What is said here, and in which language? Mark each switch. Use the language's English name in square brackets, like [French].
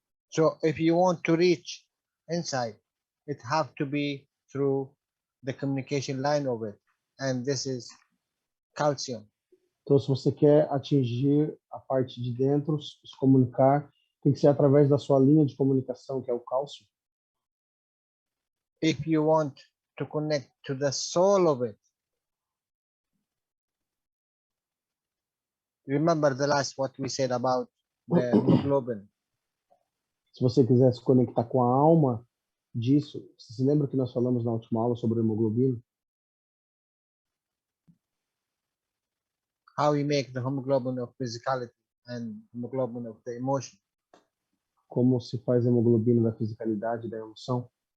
[English] So if you want to reach inside, it have to be through the communication line of it. And this is calcium. [Portuguese] Então, se você quer atingir a parte de dentro, se comunicar, tem que ser através da sua linha de comunicação, que é o cálcio. [English] If you want to connect to the soul of it, remember the last what we said about the hemoglobin. [Portuguese] Se você quiser se conectar com a alma disso, você se lembra que nós falamos na última aula sobre a hemoglobina? [English] How we make the hemoglobin of physicality and hemoglobin of the emotion. [Portuguese] Como se faz a hemoglobina da fisicalidade e da emoção?